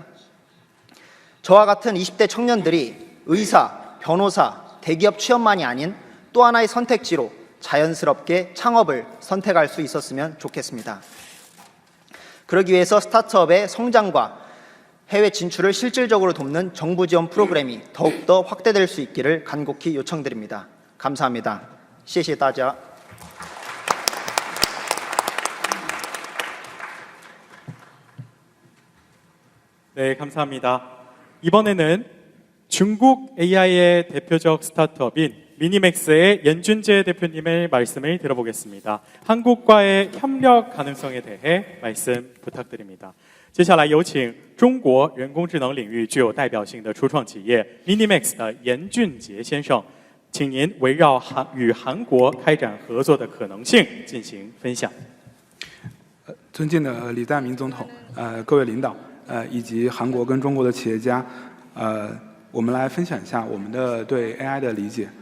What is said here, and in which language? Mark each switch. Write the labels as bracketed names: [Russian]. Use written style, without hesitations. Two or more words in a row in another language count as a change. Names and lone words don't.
[Korean] 저와 같은 20대 청년들이 의사, 변호사, 대기업 취업만이 아닌 또 하나의 선택지로 자연스럽게 창업을 선택할 수 있었으면 좋겠습니다. 그러기 위해서 스타트업의 성장과 해외 진출을 실질적으로 돕는 정부 지원 프로그램이 더욱더 확대될 수 있기를 간곡히 요청드립니다. 감사합니다. [Chinese] 谢谢大家. [Korean] 네, 감사합니다. 이번에는 중국 AI의 대표적 스타트업인 미니맥스의 연준재 대표님의 말씀을 들어보겠습니다. 한국과의 협력 가능성에 대해 말씀 부탁드립니다. [Chinese] 接下来有请中国人工智能领域具有代表性的初创企业 Minimax 的严俊杰先生，请您围绕与韩国开展合作的可能性进行分享。尊敬的李在明总统，各位领导，以及韩国跟中国的企业家，我们来分享一下我们的对 AI 的理解。